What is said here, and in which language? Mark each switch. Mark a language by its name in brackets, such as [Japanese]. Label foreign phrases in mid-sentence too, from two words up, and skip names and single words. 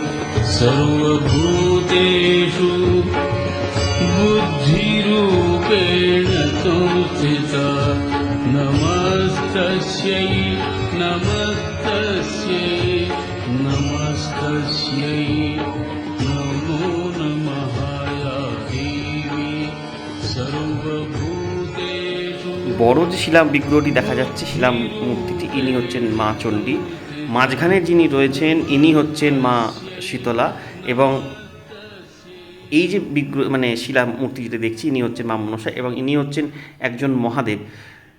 [Sanskrit] सर्वभूतेषु बुद्धिरूपेण संस्थिता नमस्तस्यै नमस्तस्यै नमस्तस्यै नमो नमः या देवी सर्वभूतेषु। [Bangla] বড় যে শিলা বিগ্রহটি দেখা যাচ্ছে, শিলা মূর্তিটি, ইনি হচ্ছেন মা চণ্ডী। মাঝখানে যিনি রয়েছেন ইনি হচ্ছেন মা শীতলা, এবং এই যে বিগ্রহ মানে শিলা মূর্তি যেটা দেখছি ইনি হচ্ছেন মা মনসা, এবং ইনি হচ্ছেন একজন মহাদেব।